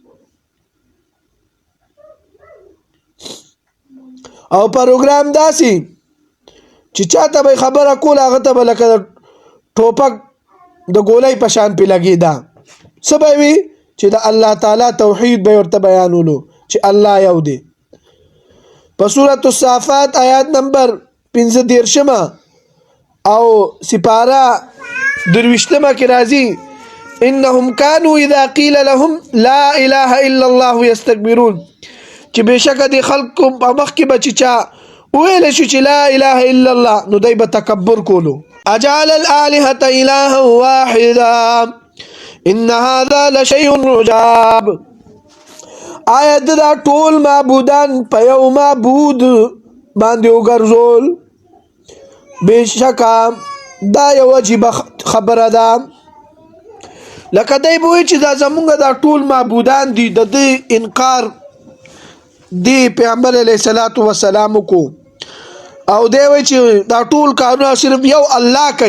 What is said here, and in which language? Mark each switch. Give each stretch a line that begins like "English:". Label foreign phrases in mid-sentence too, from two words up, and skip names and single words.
Pashto: او پروګرام داسې چې چاته به خبره کول هغه ته به لکه ټوپک د ګولۍ په شان پې لګېده. څه به وي چې د الله تعالی توحید به ورته بیانولو چې الله یو دی. په سورة الصافات آیات نمبر 15 او سپاره 23 کې راځي
Arabic: انهم كانوا اذا قيل لهم لا اله الا الله يستكبرون،
Pashto: چې بشکه د خلکو په مخ کې به چې چا ویل شو چې
Arabic: لا اله الا الله
Pashto: نو دوی به تکبر کولو.
Arabic: اجعل الالهه الها واحدا ان هذا لشيء عجاب،
Pashto: آیا دا ټول معبودان په یو معبود باندې وګرځول؟ بشکه دا یو عجیبه خبره ده. لکه دی به وایي چې دا زمونږ دا ټول معبودان دي، د دې انکار دی پیغمبر
Arabic: علیه الصلاۃ والسلام
Pashto: کو، او دی وایي چې دا ټول کارونه صرف یو الله کوي.